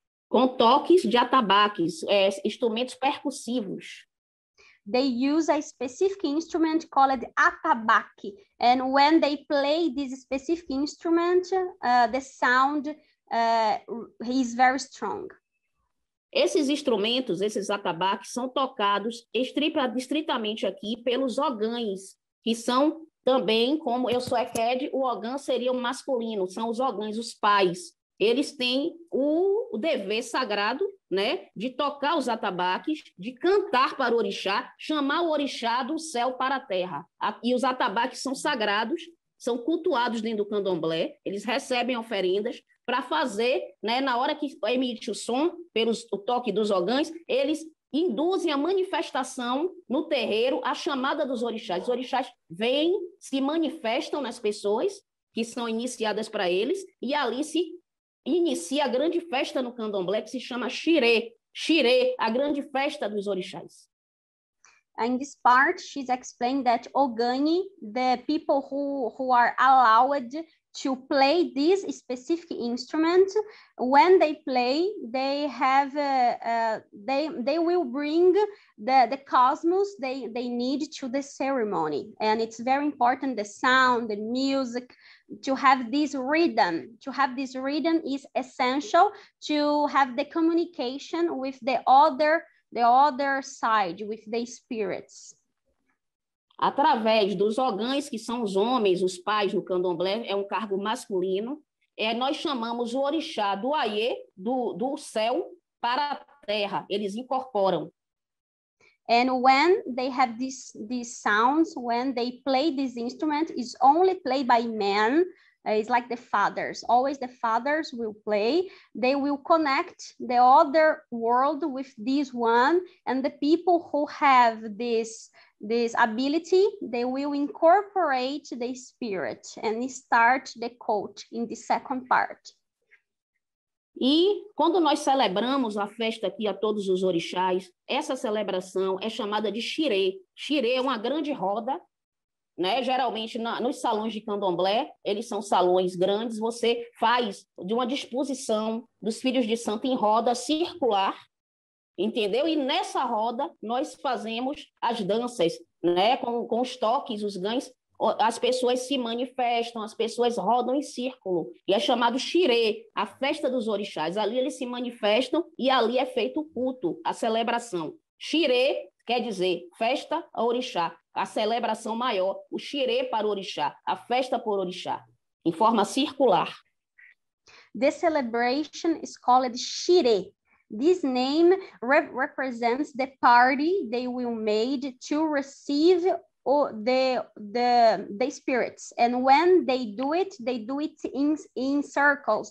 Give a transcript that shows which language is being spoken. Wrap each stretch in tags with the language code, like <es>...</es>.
<pt>Com toques de atabaques, instrumentos percussivos.</pt> <en>They use a specific instrument called atabaque. And when they play this specific instrument, the sound is very strong.</en> <pt>Esses instrumentos, esses atabaques, são tocados estritamente aqui pelos ogães, que são também, como eu sou Eked, o ogã seria o masculino, são os ogães, os pais. Eles têm o dever sagrado, né, de tocar os atabaques, de cantar para o orixá, chamar o orixá do céu para a terra. E os atabaques são sagrados, são cultuados dentro do candomblé, eles recebem oferendas para fazer, né, na hora que emite o som, pelo toque dos ogães, eles induzem a manifestação no terreiro, a chamada dos orixás. Os orixás vêm, se manifestam nas pessoas que são iniciadas para eles, e ali se inicia a grande festa no candomblé, que se chama Xirê. Xirê, a grande festa dos orixás.</pt> <en>In this part, she's explained that Ogani, the people who are allowed to play this specific instrument, when they play, they have they will bring the cosmos they need to the ceremony, and it's very important, the sound, the music, to have this rhythm. To have this rhythm is essential to have the communication with the other side, with the spirits.</en> <pt>Através dos ogães, que são os homens, os pais no candomblé, é um cargo masculino, nós chamamos o orixá do Aie, do céu, para a terra, eles incorporam.</pt> <en>And when they have these sounds, when they play this instrument, it's only played by men. It's like the fathers. Always the fathers will play. They will connect the other world with this one, and the people who have this ability, they will incorporate the spirit and start the cult in the second part.</en> <pt>E quando nós celebramos a festa aqui a todos os orixás, essa celebração é chamada de xirê. Xirê é uma grande roda, né? Geralmente nos salões de candomblé, eles são salões grandes, você faz de uma disposição dos filhos de santo em roda circular, entendeu? E nessa roda nós fazemos as danças, né? Com os toques, os ganhos, as pessoas se manifestam, as pessoas rodam em círculo, e é chamado xirê, a festa dos orixás. Ali eles se manifestam e ali é feito o culto, a celebração. Xirê quer dizer festa a orixá, a celebração maior, o xirê para o orixá, a festa por orixá, em forma circular.</pt> <en>The celebration is called xirê. This name represents the party they will make to receive the spirits, and when they do it in circles.</en>